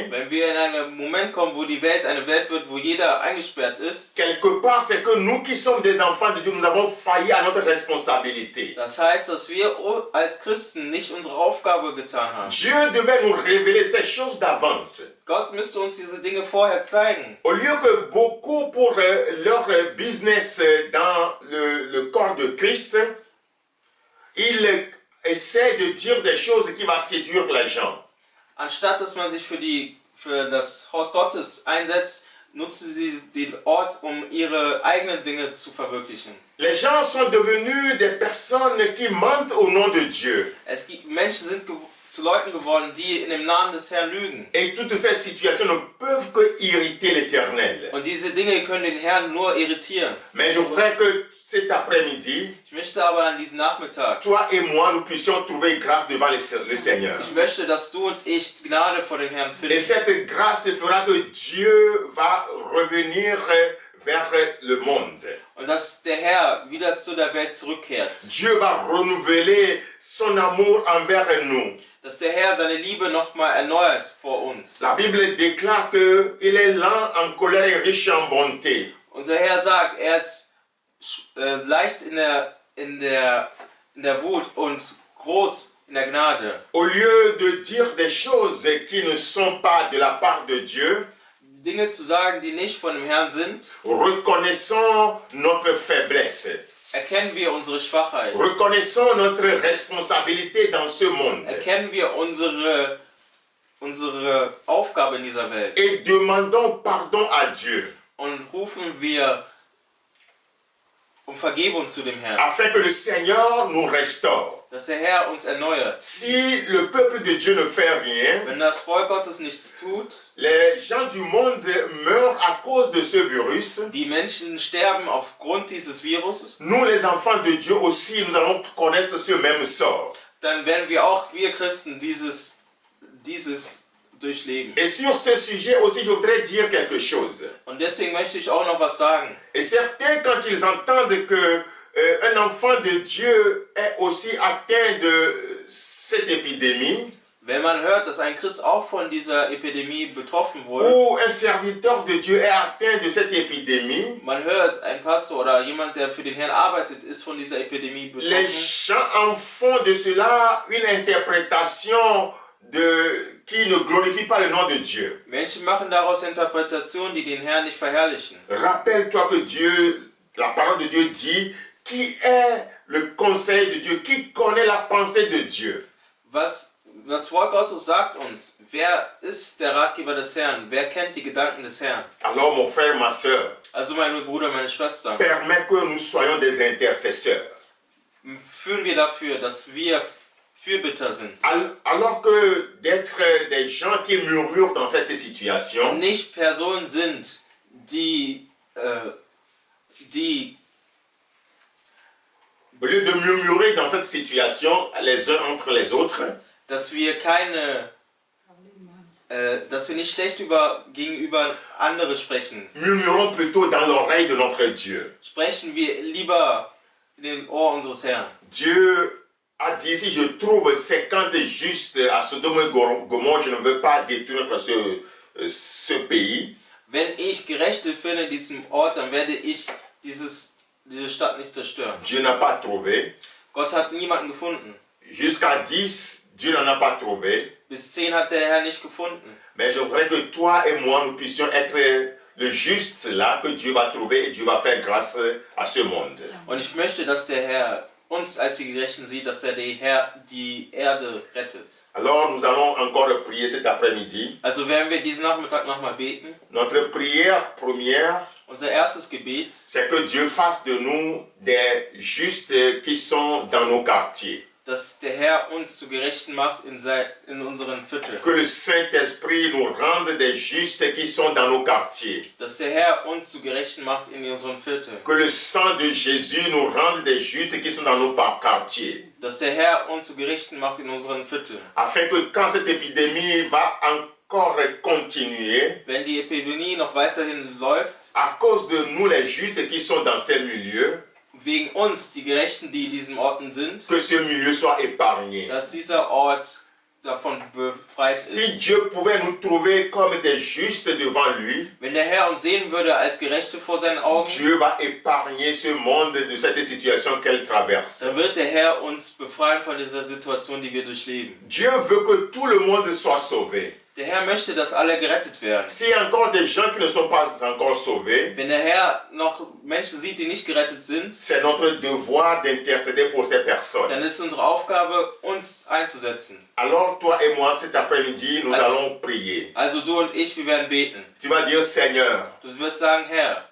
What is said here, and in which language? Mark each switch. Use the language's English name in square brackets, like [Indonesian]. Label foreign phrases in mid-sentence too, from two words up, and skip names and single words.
[German] wenn wir in einen Moment kommen, wo die Welt eine Welt wird, wo jeder eingesperrt ist, [French] quelque part, c'est que nous qui sommes des enfants de Dieu, nous avons failli à notre responsabilité. [German] das heißt, dass wir als Christen nicht unsere Aufgabe getan haben. [French] Dieu devait nous révéler ces choses d'avance. [German] Gott müsste uns diese Dinge vorher zeigen. [French] Au lieu que beaucoup pour leur business dans le corps de Christ, ils essaient de dire des choses qui vont séduire les gens. [German] Anstatt dass man sich für das Haus Gottes einsetzt, nutzen sie den Ort, um ihre eigenen Dinge zu verwirklichen. [French] Les gens sont devenus des personnes qui mentent au nom de Dieu. [German] Menschen sind zu Leuten geworden, die in dem Namen des Herrn lügen. [French] Et toutes ces situations ne peuvent que irriter l'Éternel. [German] Und diese Dinge können den Herrn nur irritieren. [French] Mais je voudrais que cet après-midi, [German] Ich möchte aber an diesem Nachmittag, [French] toi et moi, nous puissions trouver grâce devant le Seigneur. [German] ich möchte, dass du und ich Gnade vor dem Herrn [French] Et [German] finden. [French] cette grâce fera que Dieu va revenir vers le monde. [German] Und dass der Herr wieder zu der Welt zurückkehrt. [French] Dieu va renouveler son amour envers nous. [German] Dass der Herr seine Liebe nochmal erneuert vor uns. [French] La Bible déclare qu'il est lent en colère et riche en bonté. [German] Unser Herr sagt, er ist leicht in der Wut und groß in der Gnade. [French] Au lieu de dire des choses qui ne sont pas de la part de Dieu, [German] Dinge zu sagen, die nicht von dem Herrn sind, [French] reconnaissons notre faiblesse. [German] erkennen wir unsere Schwachheit. [French] Reconnaissons notre responsabilité dans ce monde. [German] Erkennen wir unsere Aufgabe in dieser Welt. [French] Et demandons pardon à Dieu. [German] Und rufen wir um Vergebung zu dem Herrn. [French] Afin que le Seigneur nous restaure. [German] Dass der Herr uns erneuert. [French] Si le peuple de Dieu ne fait rien, [German] Wenn das Volk Gottes nichts tut, [French] les gens du monde meurent à cause de ce virus. [German] die Menschen sterben aufgrund dieses Virus, [French] Nous, les enfants de Dieu aussi, nous allons connaître ce même sort. [German] dann werden wir Christen dieses durchleben. [French] Et sur ce sujet aussi, je voudrais dire quelque chose. [German] Und deswegen möchte ich auch noch was sagen. [French] Et certains, quand ils entendent que un enfant de Dieu est aussi atteint de cette épidémie, [German] Wenn man hört, dass ein Christ auch von dieser Epidemie betroffen wurde, [French] ou un serviteur de Dieu est atteint de cette épidémie, [German] man hört, ein Pastor oder jemand, der für den Herrn arbeitet, ist von dieser Epidemie [French] les [German] betroffen. [French] gens en font de cela une interprétation qui ne glorifie pas le nom de Dieu. [German] Menschen machen daraus Interpretationen, die den Herrn nicht verherrlichen. [French] Rappelle-toi que Dieu, la parole de Dieu dit, qui est le conseil de Dieu, qui connaît la pensée de Dieu. [German] Was das Wort Gottes sagt uns, wer ist der Ratgeber des Herrn? Wer kennt die Gedanken des Herrn? [French] Alors mon frère, ma soeur, [German] Also mein Bruder, meine Schwester, [French] permets que nous soyons des intercesseurs. [German] fühlen wir dafür, dass wir Fürbitter sind. [French] Alors que d'être des gens qui murmurent dans cette situation, [German] Nicht Personen sind, die [French] au lieu de murmurer dans cette situation les uns entre les autres, [German] dass wir nicht schlecht gegenüber andere sprechen. [French] murmurons plutôt dans l'oreille de notre Dieu. [German] Sprechen wir lieber in den Ohr unseres Herrn. [French] Dieu a dit, si je trouve 50 justes à Sodome et Gomorrhe, je ne veux pas détruire ce pays. [German] Wenn ich Gerechte finde in diesem Ort, dann werde ich diese Stadt nicht zerstören. [French] Dieu n'a pas trouvé. [German] Gott hat niemanden gefunden. [French] Jusqu'à 10, Dieu n'en a pas trouvé. [German] Bis 10 hat der Herr nicht gefunden. [French] Mais je voudrais que toi et moi, nous puissions être le juste là que Dieu va trouver et Dieu va faire grâce à ce monde. [German] Und ich möchte, dass der Herr uns als die Gerechten sieht, dass der Herr die Erde rettet. [French] Alors nous allons encore prier cet après-midi. [German] Also werden wir diesen Nachmittag nochmal beten. [French] Notre prière première, [German] Unser erstes Gebet, [French] c'est que Dieu fasse de nous des justes qui sont dans nos quartiers. [German] dass der Herr uns zu Gerechten macht in unseren Vierteln. [French] Que le Saint-Esprit nous rende des justes qui sont dans nos quartiers. [German] Dass der Herr uns zu Gerechten macht in unseren Vierteln. [French] Que le sang de Jésus nous rende des justes qui sont dans nos quartiers. [German] Dass der Herr uns zu Gerechten macht in unseren Vierteln. [French] Afin que quand cette épidémie va encore continuer, [German] wenn die Epidemie noch weiterhin läuft, [French] à cause de nous les justes qui sont dans ces milieux, [German] wegen uns, die Gerechten, die in diesen Orten sind, [French] que ce milieu soit épargné. [German] dass dieser Ort davon befreit [French] Si [German] ist. [French] Dieu pouvait nous trouver comme des justes devant lui, [German] Wenn der Herr uns sehen würde als Gerechte vor seinen Augen, [French] Dieu va épargner ce monde de cette situation qu'elle traverse. [German] dann wird der Herr uns befreien von dieser Situation, die wir durchleben. [French] Dieu veut que tout le monde soit sauvé. [German] Der Herr möchte, dass alle gerettet werden. [French] S'il y a encore des gens qui ne sont pas encore sauvés, [German] Wenn der Herr noch Menschen sieht, die nicht gerettet sind, [French] c'est notre devoir d'intercéder pour ces personnes. [German] dann ist unsere Aufgabe, uns einzusetzen. [French] Alors toi et moi, cet après-midi, nous [German] Also- [French] allons prier. [German] Also du und ich, wir werden beten. [French] Tu vas dire, Seigneur, [German] Du wirst sagen, Herr,